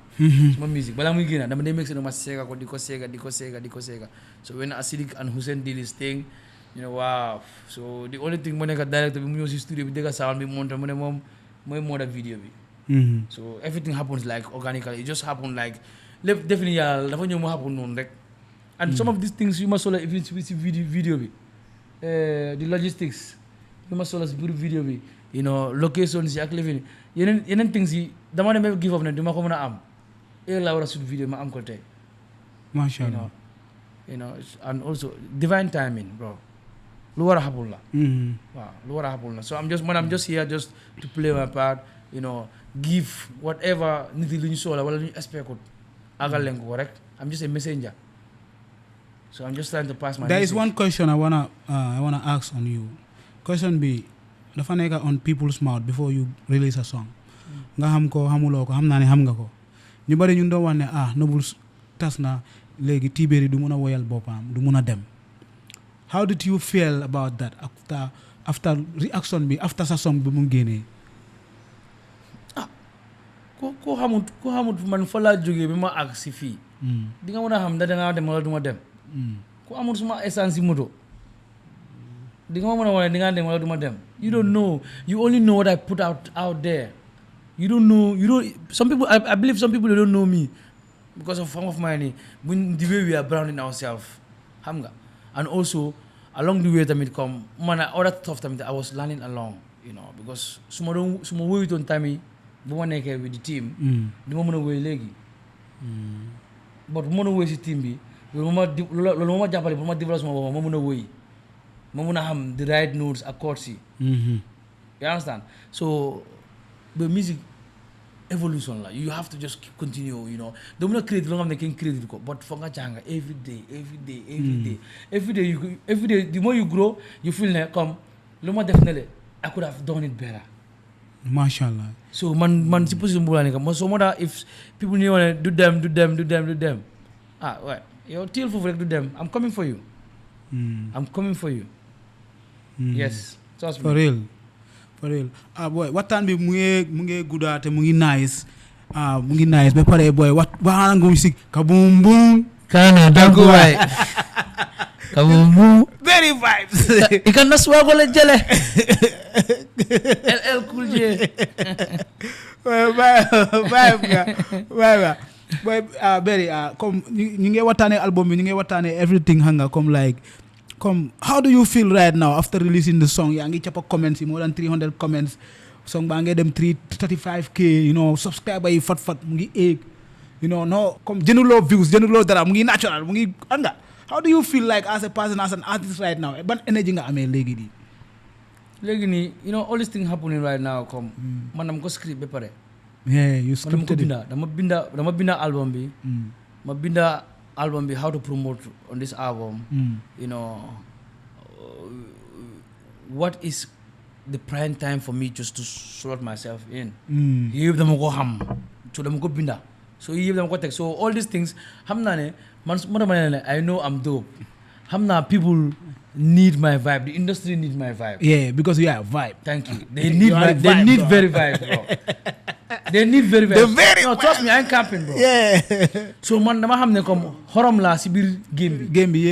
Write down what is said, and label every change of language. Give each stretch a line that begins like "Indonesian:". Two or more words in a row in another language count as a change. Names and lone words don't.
Wolof: Suma music balaa muy génna dama day
English: make sure
Wolof: ne ma seega ko di ko seega
English: so when Acidic and Hussein did his thing you know wow so the only thing
Wolof: mu nekk director bi mu ñëw si studio bi dégg sound bi monté mu ne moom mooy moo def video bi.
English: So everything happens like organically, it just happened like definitely
Wolof: yàlla dafa ñëw mu happen noonu rek
English: and some of these things
Wolof: yu ma solo even si video bi
English: the logistics
Wolof: yu ma solo si biir video bi
English: you know locations
Wolof: yi ak lifin yeneen things yi dama dem give up ne du ma ko mën a am laa war a shoot video ma am ko tey
Arabic: masha Allah.
English: You know and also divine timing bro
Wolof: lu war a happen la waaw lu war a happen la
English: so I'm just here just to play my part you know give whatever
Wolof: nit yi lu ñu soxla wala lu ñu expect ko àggal leen ko rek
English: I'm just a messenger so I'm just trying to pass my there message. is one question I wanna ask on you.
Wolof: Question bi dafa nekk
English: on people's mouth before you release a song
Wolof: nga xam ko xamuloo ko xam naa ne xam nga ko ñu bari ñu doon wax ne Noble tas na léegi Tiberi du mun a woyal boppam du mun a dem.
English: How did you feel about that after reaction bi after sa song
Wolof: bi mu génnee. ko xamut man fa laa jógee bi ma àgg si fii di nga mën a xam da dangaa dem wala du ma dem ku amul suma essence si moto di nga ma mën a wane di nga dem wala du ma dem
English: you don't know, you only know what I put out there. You don't know some people I believe some people they don't know me because of some of my the way we are branding ourselves
Wolof: xam nga
English: and also along the way
Wolof: tamit comme man
English: other stuff tamit I was learning along you know because
Wolof: su ma woyutoon tamit bu ma nekkee
English: with the team
Wolof: di ma mën a woy léegi but bu mën a woy si team bi loolu ma jàppale pour ma développe sama boppam ma mën a woy ma mën a xam
English: the right notes
Wolof: accords yi
English: you understand so the music evolution
Wolof: la
English: you have to just continue you know
Wolof: doo mën a crédit loo xam ne kenn crédit ko but foog nga jàng
English: every day the more you grow you feel
Wolof: ne comme lu ma def ne le
English: I could have done it better.
Arabic: Mashallah.
Wolof: So man si position bu la nekk so moo tax
English: if people
Wolof: ni wane
English: do them
Wolof: yow teel foofu rek
English: do them I'm coming for you. I'm coming for you. Yes. Trust me. For real.
Wolof: Boy waxtaan bi mu ngi guddaa te mu ngi nice ba pare boy waxaan nga music kabum bum kana dangu waay kabum bum
English: very vibes
Wolof: ikan naswa ko la jële LL Cool J.
English: Bye. Boy, Berry,
Wolof: comme ñu ngi waxtaanee album bi ñu ngi waxtaanee everything
English: xam nga comme like comme how do you feel right now after releasing the song
Wolof: yaa ngi cappa comments yi
English: more than 300 comments
Wolof: song baa ngee dem 35k
English: you know
Wolof: subscriber yi fat mu ngi egg
English: you know no
Wolof: comme jënuloo views jënuloo dara mu ngi natural mu ngi xam nga
English: how do you feel like as a person as an artist right now
Wolof: ban energy nga amee léegi nii
English: you know all these things happening right now
Wolof: comme man dama ko script ba pare.
English: Yeah, you scripted it.
Wolof: dama binda album bi. Ma binda album bi
English: how to promote on this album. You know, what is the prime time for me just to slot myself in.
Wolof: Yëpp dama ko xam. So dama ko binda. So yëpp dama ko teg.
English: So all these things
Wolof: xam naa ne
English: I know I'm dope.
Wolof: Xam naa
English: people need my vibe. The industry needs my vibe. Yeah, because you are a vibe. Thank you. They need very vibe, bro. They need very vibe. No, trust me, I ain't camping, bro. Yeah.
Wolof: So man dama xam ne comme xorom la si biir game bi.